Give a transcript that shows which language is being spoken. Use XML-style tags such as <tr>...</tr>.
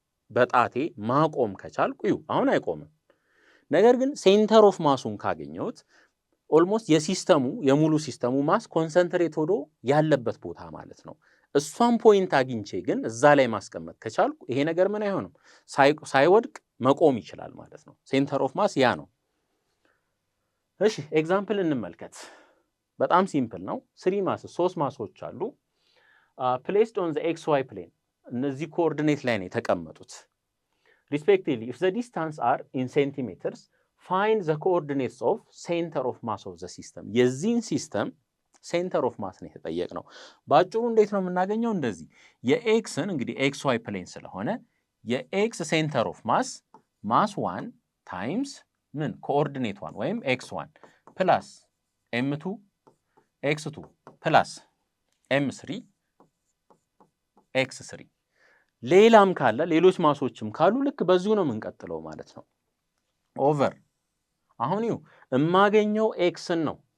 <am>በጣቴ ማቆም ከቻልኩ አሁን አይቆምም። ነገር ግን ሴንተር ኦፍ ማሱን ካገኘሁት ኦልሞስት የሙሉ ሲስተሙ ማስ ኮንሰንትሬት ሆዶ ያለበት ቦታ ማለት ነው። እሷን ፖይንት አግኝቼ ግን እዛ ላይ ማስቀመጥ ከቻልኩ ይሄ ነገር ምን አይሆንም? ሳይወድቅ መቆም ይችላል ማለት ነው። ሴንተር ኦፍ ማስ ያ ነው። እሺ ኤግዛምፕል እንመልከት። በጣም ሲምፕል ነው። 3 ማሶች አሉ። ፕሌስድ ኦን ዘ ኤክስ ዋይ ፕሌን እነዚህ ኮኦርዲኔት ላይ ነው የተቀመጡት።</am> <en>respectively if the distance are in centimeters find the coordinates of center of mass of the system</en> <am>የዚህን ሲስተም ሴንተር ኦፍ ማስ ነው የተጠየቅነው። በአጭሩ እንዴት ነው የምናገኘው? እንደዚህ የኤክስን እንግዲህ ኤክስ ዋይ ፕሌን ስለሆነ የኤክስ ሴንተር ኦፍ ማስ ማስ 1 ታይምስ ምን ኮኦርዲኔት 1 ወይም ኤክስ 1 ፕላስ ኤም 2 ኤክስ 2 ፕላስ ኤም 3 ኤክስ 3 ሌላም ካለ ሌሎች ማሶችም ካሉ ልክ በዚሁ ነው የምንቀጥለው ማለት ነው። ኦቨር አሁን ይኸው የማገኘው ኤክስን ነው።</am>